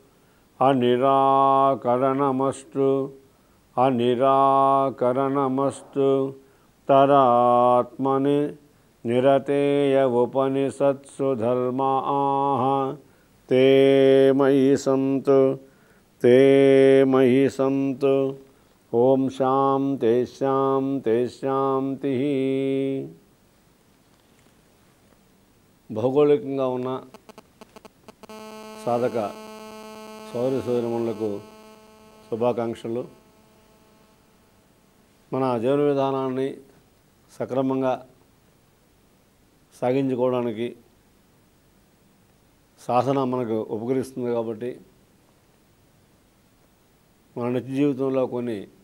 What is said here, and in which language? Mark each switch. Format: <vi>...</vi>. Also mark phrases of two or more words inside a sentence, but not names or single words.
<sa>अनिराकरणमस्तु तदात्मनि निरतेय उपनिषत्सु धर्माः ते मयि सन्तु ओम शांति शांति शांति।</sa> <te>భౌగోళికంగా ఉన్న సాధక సోదరి సోదరిమణులకు శుభాకాంక్షలు. మన జీవన విధానాన్ని సక్రమంగా సాగించుకోవడానికి సాధన మనకు ఉపకరిస్తుంది కాబట్టి మన నిత్య జీవితంలో కొన్ని</te>